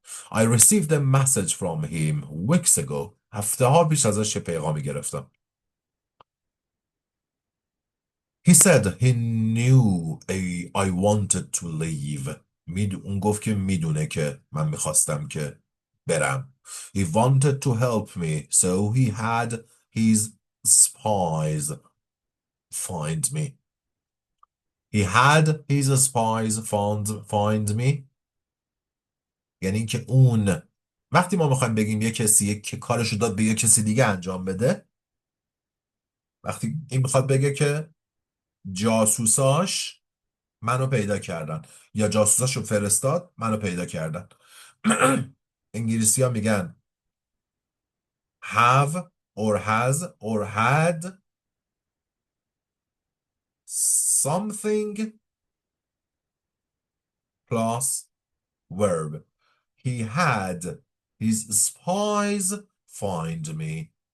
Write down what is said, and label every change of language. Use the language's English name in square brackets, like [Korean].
[English] I received a message from him weeks ago. [Persian] هفته ها پیش ازش پیغامی گرفتم. [English] He said he knew I wanted to leave. [Persian] اون گفت که میدونه که من میخواستم که برم. [English] He wanted to help me, so he had his spies find me. He had his spies find me. [Persian] یعنی که اون وقتی ما میخوایم بگیم یه کسی که کارشو داد به یه کسی دیگه انجام بده، وقتی این میخواد بگه که جاسوساش منو پیدا کردن یا جاسوساشو فرستاد منو پیدا کردن. انگلیسی ها میگن [English] have or has or had something plus verb. He had his spies find me.